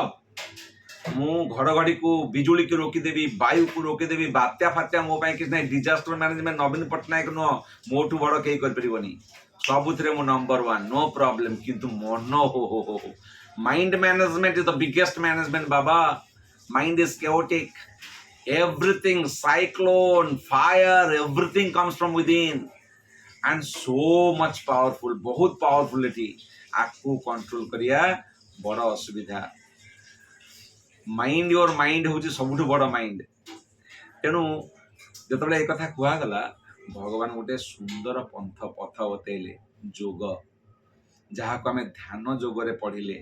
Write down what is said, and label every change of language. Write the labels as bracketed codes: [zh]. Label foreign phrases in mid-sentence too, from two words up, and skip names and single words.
[or] ମୁଁ ଘଡ଼ଘଡ଼ିକୁ ବିଜୁଳିକୁ ରୋକିଦେବି, ବାୟୁକୁ ରୋକିଦେବି, ବାତ୍ୟା ଫାତ୍ୟା ମୋ ପାଇଁ କିଛି ନାହିଁ। [en] disaster management [or] ନବୀନ ପଟ୍ଟନାୟକ ନୁହଁ, ମୋଠୁ ବଡ଼ କେହି କରିପାରିବନି, ସବୁଥିରେ ମୁଁ ନମ୍ବର 1, [en] no problem. [or] କିନ୍ତୁ ମନ ହୋ ହୋ ହୋ ହୋ, [en] mind management is the biggest management [or] ବାବା। [en] mind is chaotic, everything, cyclone, fire, everything comes from within and so much powerful, बहुत powerful ଏଠି। [or] ଆକୁ କଣ୍ଟ୍ରୋଲ କରିବା ବଡ଼ ଅସୁବିଧା। [en] mind your mind [or] ହେଉଛି ସବୁଠୁ ବଡ଼ ମାଇଣ୍ଡ। ତେଣୁ ଯେତେବେଳେ ଏ କଥା କୁହାଗଲା, ଭଗବାନ ଗୋଟେ ସୁନ୍ଦର ପଥ ବତେଇଲେ, ଯୋଗ, ଯାହାକୁ ଆମେ ଧ୍ୟାନ ଯୋଗରେ ପଢ଼ିଲେ।